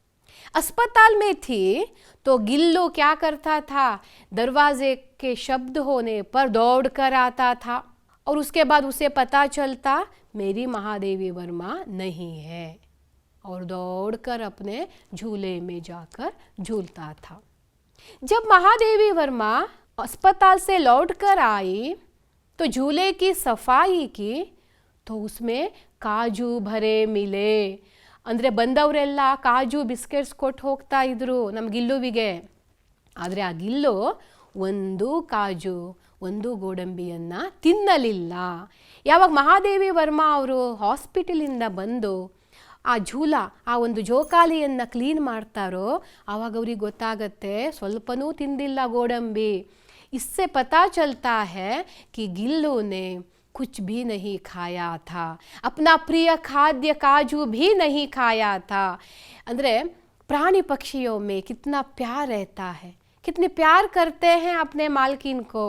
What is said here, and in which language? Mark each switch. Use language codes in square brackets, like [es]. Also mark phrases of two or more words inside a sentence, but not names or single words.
[hi] अस्पताल में थी तो गिल्लू क्या करता था, दरवाजे के शब्द होने पर दौड़ कर आता था और उसके बाद उसे पता चलता मेरी महादेवी वर्मा नहीं है और दौड़कर अपने झूले में जाकर झूलता था। जब महादेवी वर्मा अस्पताल से लौटकर आई तो झूले की सफाई की तो उसमें काजू भरे मिले। [kn] ಅಂದರೆ ಬಂದವರೆಲ್ಲ ಕಾಜು ಬಿಸ್ಕೆಟ್ಸ್ ಕೊಟ್ಟು ಹೋಗ್ತಾ ಇದ್ರು ನಮ್ಮ ಗಿಲ್ಲುವಿಗೆ. ಆದರೆ ಆ ಗಿಲ್ಲು ಒಂದು ಕಾಜು ಒಂದು ಗೋಡಂಬಿಯನ್ನು ತಿನ್ನಲಿಲ್ಲ. ಯಾವಾಗ ಮಹಾದೇವಿ ವರ್ಮಾ ಅವರು ಹಾಸ್ಪಿಟಲಿಂದ ಬಂದು ಆ ಝೂಲ, ಆ ಒಂದು ಜೋಕಾಲಿಯನ್ನು ಕ್ಲೀನ್ ಮಾಡ್ತಾರೋ ಆವಾಗ ಅವ್ರಿಗೆ ಗೊತ್ತಾಗತ್ತೆ ಸ್ವಲ್ಪನೂ ತಿಂದಿಲ್ಲ ಗೋಡಂಬಿ. [hi] इससे पता चलता है कि गिल्लू ने कुछ भी नहीं खाया था, अपना प्रिय खाद्य काजू भी नहीं खाया था. ಅಂದರೆ प्राणी पक्षियों में कितना प्यार रहता है, कितने प्यार करते हैं अपने मालकिन को.